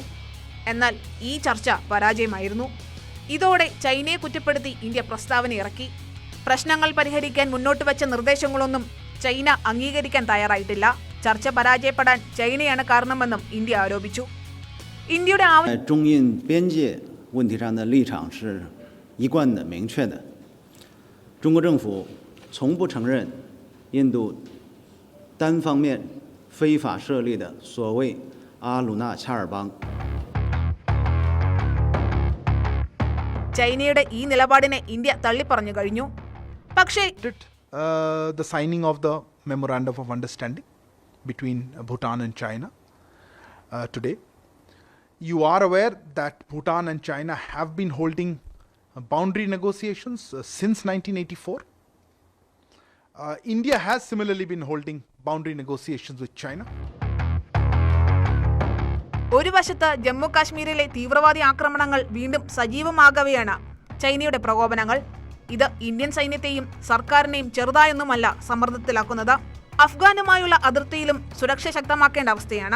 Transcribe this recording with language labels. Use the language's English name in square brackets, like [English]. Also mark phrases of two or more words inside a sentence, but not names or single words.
[Malayalam] എന്നാൽ ഈ ചർച്ച പരാജയമായിരുന്നു. ഇതോടെ ചൈനയെ കുറ്റപ്പെടുത്തി ഇന്ത്യ പ്രസ്താവന ഇറക്കി. പ്രശ്നങ്ങൾ പരിഹരിക്കാൻ മുന്നോട്ട് വെച്ച നിർദ്ദേശങ്ങളൊന്നും ചൈന അംഗീകരിക്കാൻ തയ്യാറായിട്ടില്ല. ചർച്ച പരാജയപ്പെടാൻ ചൈനയാണ് കാരണമെന്നും ഇന്ത്യ ആരോപിച്ചു. ഇന്ത്യയുടെ [Chinese] 中印边界问题上的立场是一贯的、明确的。中国政府从不承认印度单方面非法设立的所谓阿鲁纳恰尔邦。 [Malayalam] ചൈനയുടെ ഈ നിലപാടിനെ ഇന്ത്യ തള്ളിപ്പറഞ്ഞു കഴിഞ്ഞു. പക്ഷേ [English] the signing of the memorandum of understanding between Bhutan and China today. You are aware that Bhutan and China have been holding boundary negotiations since 1984. India has similarly been holding boundary negotiations with China. [Malayalam] ഒരു വശത്ത് ജമ്മു കാശ്മീരിലെ തീവ്രവാദി ആക്രമണങ്ങൾ വീണ്ടും സജീവമാകവെയാണ് ചൈനയുടെ പ്രകോപനങ്ങൾ. ഇത് ഇന്ത്യൻ സൈന്യത്തെയും സർക്കാരിനെയും ചെറുതായൊന്നുമല്ല സമ്മർദ്ദത്തിലാക്കുന്നത്. അഫ്ഗാനുമായുള്ള അതിർത്തിയിലും സുരക്ഷ ശക്തമാക്കേണ്ട അവസ്ഥയാണ്.